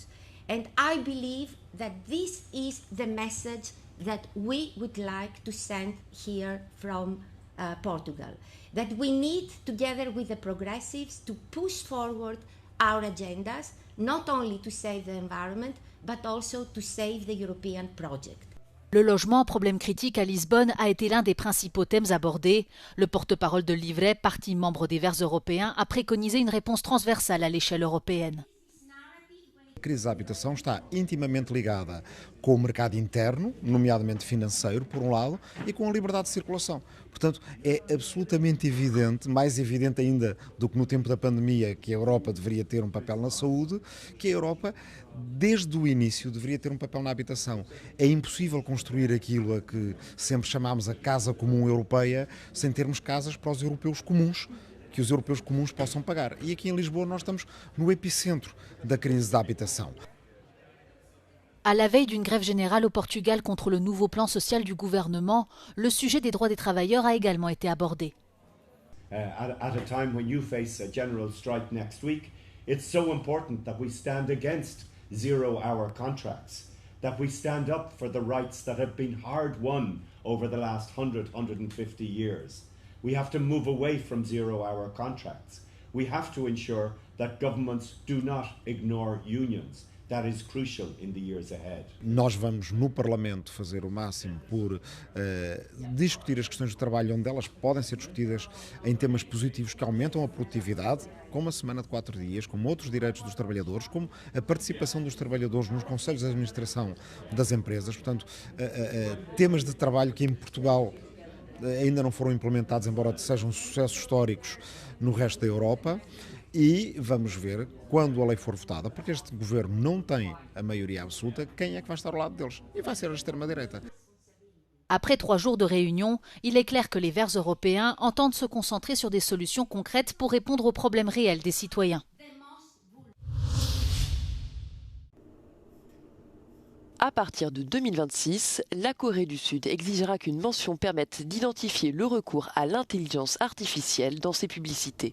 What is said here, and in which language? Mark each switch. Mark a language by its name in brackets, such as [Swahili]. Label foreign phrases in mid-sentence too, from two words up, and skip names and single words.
[English] And I believe that this is the message that we would like to send here from Portugal. That we need, together with the progressives, to push forward our agendas, not only to save the environment, but also to save the European project. [French] Le logement, problème critique à Lisbonne, a été l'un des principaux thèmes abordés. Le porte-parole de Suivez, parti membre des Verts européens, a préconisé une réponse transversale à l'échelle européenne. [Portuguese] A crise da habitação está intimamente ligada com o mercado interno, nomeadamente financeiro, por um lado, e com a liberdade de circulação. Portanto, é absolutamente evidente, mais evidente ainda do que no tempo da pandemia, que a Europa deveria ter um papel na saúde, que a Europa, desde o início, deveria ter um papel na habitação. É impossível construir aquilo a que sempre chamámos a casa comum europeia sem termos casas para os europeus comuns, que os europeus comuns possam pagar. E aqui em Lisboa nós estamos no epicentro da crise da habitação. [French] À la veille d'une grève générale au Portugal contre le nouveau plan social du gouvernement, le sujet des droits des travailleurs a également été abordé. [English] At a time when you face a general strike next week, it's so important that we stand against zero-hour contracts, that we stand up for the rights that have been hard-won over the last 150 years. We have to move away from zero-hour contracts. We have to ensure that governments do not ignore unions. That is crucial in the years ahead. [Portuguese] Nós vamos, no Parlamento, fazer o máximo por discutir as questões do trabalho onde elas podem ser discutidas em temas positivos que aumentam a produtividade, como a semana de 4 dias, como outros direitos dos trabalhadores, como a participação dos trabalhadores nos conselhos de administração das empresas. Portanto, temas de trabalho que em Portugal ainda não foram implementados, embora sejam sucessos históricos no resto da Europa. E vamos ver, quando a lei for votada, porque este governo não tem a maioria absoluta, quem é que vai estar ao lado deles? E vai ser a extrema-direita. [French] Après 3 jours de réunion, il est clair que les Verts européens entendent se concentrer sur des solutions concrètes pour répondre aux problèmes réels des citoyens. À partir de 2026, la Corée du Sud exigera qu'une mention permette d'identifier le recours à l'intelligence artificielle dans ses publicités.